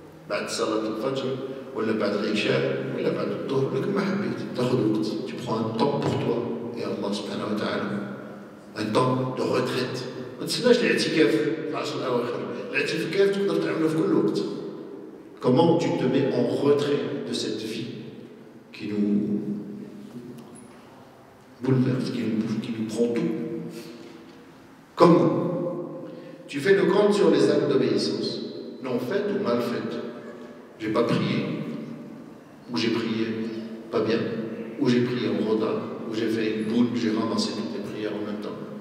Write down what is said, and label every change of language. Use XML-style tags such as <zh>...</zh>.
<ar>بعد صلاة الفجر ولا بعد العشاء ولا بعد الظهر لك ما حبيت تاخذ وقت.</ar> <fr>Tu prends un temps pour toi et Allah subhanahu wa ta'ala. Un temps de retraite.</fr> <ar>ما تسناش الاعتكاف في العشر الأواخر. الاعتكاف تقدر تعمله في كل وقت.</ar> <fr>Comment tu te mets en retrait de cette vie qui nous bouleverse, qui nous prend tout? Comment? Tu fais le compte sur les actes d'obéissance. Non fait ou mal fait. J'ai pas prié, ou j'ai prié pas bien, ou j'ai prié en retard, ou j'ai fait une boule, j'ai ramassé toutes les prières en même temps.</fr>